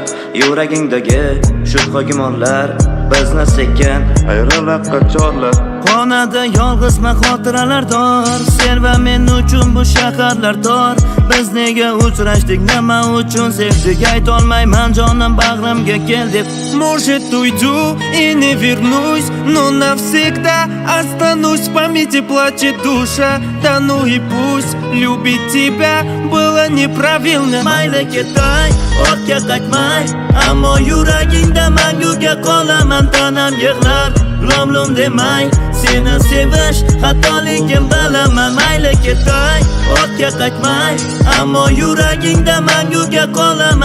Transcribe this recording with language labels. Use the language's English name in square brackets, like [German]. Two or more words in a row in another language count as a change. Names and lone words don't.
[Uzbek] Yuragingdagi shubha gumonlar bizni sekin ayriliqqa chorlar. Xonada yolg'izman, xotiralar dor. Sen va men uchun bu shaharlar tor. Biz nega uchrashdik, nima uchun sevdik, aytolmayman jonim bag'rimga kel deb. [Russian] Может уйду и не вернусь, но навсегда останусь в памяти, плачет душа. Да ну и пусть, любить тебя было неправильно. [Uzbek] Mayli ketay ortga qaytmay, ammo yuragingda manguga qolaman. Tanam yig'lar lom demay, seni sevish xatoligim bilaman. Mayli ketay ortga qaytmay, ammo yuragingda manguga qolaman.